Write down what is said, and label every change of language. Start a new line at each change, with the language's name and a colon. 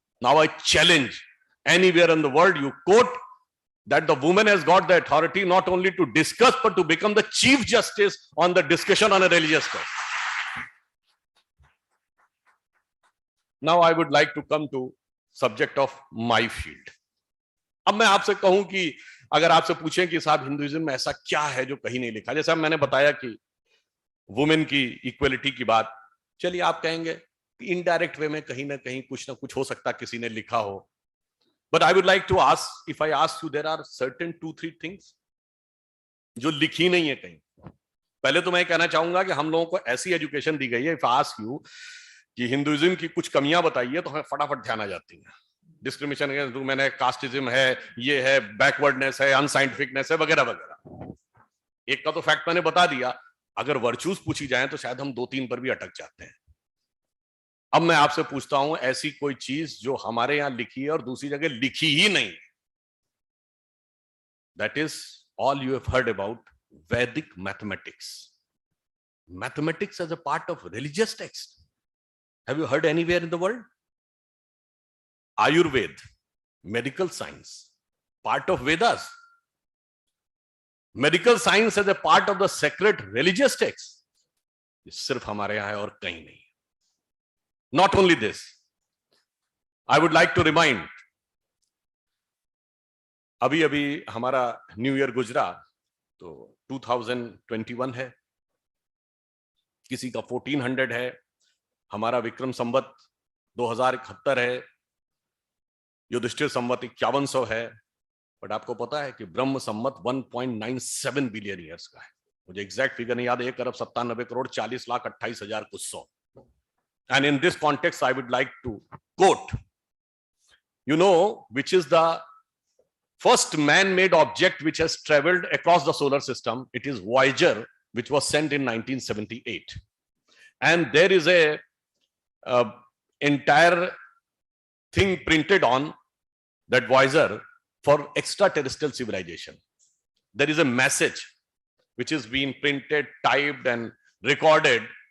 English: Now I challenge, anywhere in the world you quote that the woman has got the authority not only to discuss but to become the chief justice on the discussion on a religious cause. Now I would like to come to subject of my field.
Hindi: अब मैं आपसे कहूं कि अगर आपसे पूछें कि साहब हिंदुइज्म में ऐसा क्या है जो कहीं नहीं लिखा, जैसे मैंने बताया कि वुमेन की इक्वलिटी की बात, चलिए आप कहेंगे कि इनडायरेक्ट वे में कहीं ना कहीं कुछ ना कुछ हो सकता किसी ने लिखा हो.
English: But I would like to ask, if I ask you, there are certain 2-3 things
Hindi: जो लिखी नहीं है कहीं. पहले तो मैं कहना चाहूंगा कि हम लोगों को ऐसी एजुकेशन दी गई है,
English: if I ask you
Hindi: कि हिंदुइज्म की कुछ कमियां बताइए तो हमें फटाफट ध्यान आ जाती है.
English: discrimination against women
Hindi: है, कास्टिज्म है, ये है, बैकवर्डनेस है, अनसाइंटिफिकनेस है, वगैरह वगैरह. एक का तो फैक्ट मैंने बता दिया. अगर वर्चूज पूछी जाए तो शायद हम 2-3 पर भी अटक जाते हैं. अब मैं आपसे पूछता हूं ऐसी कोई चीज जो हमारे यहां लिखी है और दूसरी जगह लिखी ही नहीं.
English: That is all you have heard about Vedic mathematics. Mathematics as a part of religious text. Have you heard anywhere in the world? Ayurveda, medical science, part of Vedas. Medical science as a part of the sacred religious texts.
Hindi: ये सिर्फ हमारे यहाँ है और कहीं नहीं.
English: Not only this, I would like to remind,
Hindi: अभी अभी हमारा न्यू ईयर गुजरा तो 2021 है, किसी का 1400 है, हमारा विक्रम संवत 2071 है, युधिष्ठिर संवत 5100 है. बट आपको पता है कि ब्रह्म संवत 1.97 बिलियन ईयर्स का है. मुझे एग्जैक्ट फिगर नहीं याद, 1,97,40,28,000 कुछ सौ.
English: And in this context I would like to quote, you know which is the first man made object which has travelled across the solar system? It is Voyager, which was sent in 1978. And there is a entire thing printed on that Voyager for extraterrestrial civilization. There is a message which is being printed, typed, and recorded.